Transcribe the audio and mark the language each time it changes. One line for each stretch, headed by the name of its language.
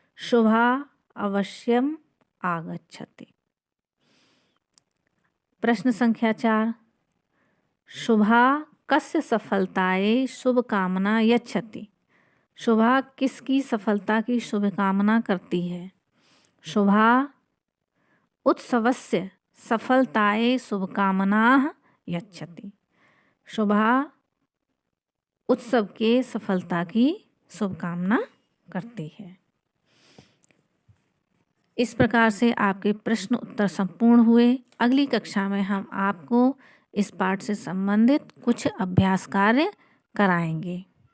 Sanskrit: शुभा अवश्यम आगच्छति।
Hindi: प्रश्न संख्या 4।
Sanskrit: शुभा कस्य सफलतायै शुभकामना यच्छति?
Hindi: शुभा किसकी सफलता की शुभकामना करती है?
Sanskrit: शुभा उत्सवस्य सफलतायै शुभकामनाः यच्छति।
Hindi: शुभा उत्सव के सफलता की शुभकामना करती है। इस प्रकार से आपके प्रश्न उत्तर संपूर्ण हुए। अगली कक्षा में हम आपको इस पाठ से संबंधित कुछ अभ्यास कार्य कराएंगे।